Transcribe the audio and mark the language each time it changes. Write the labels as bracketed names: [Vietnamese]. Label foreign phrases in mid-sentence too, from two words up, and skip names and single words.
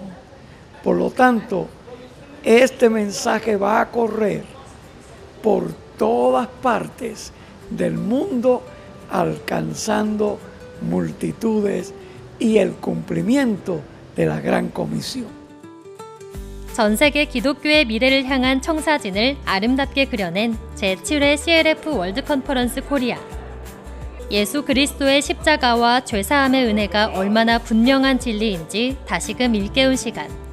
[Spanish] Por lo tanto, este mensaje va a correr por todas partes del mundo, alcanzando multitudes y el cumplimiento de la gran comisión. [Korean] 전 세계 기독교의 미래를 향한 청사진을 아름답게 그려낸 제7회 CLF 월드 컨퍼런스 코리아. 예수 그리스도의 십자가와 죄사함의 은혜가 얼마나 분명한 진리인지 다시금 일깨운 시간.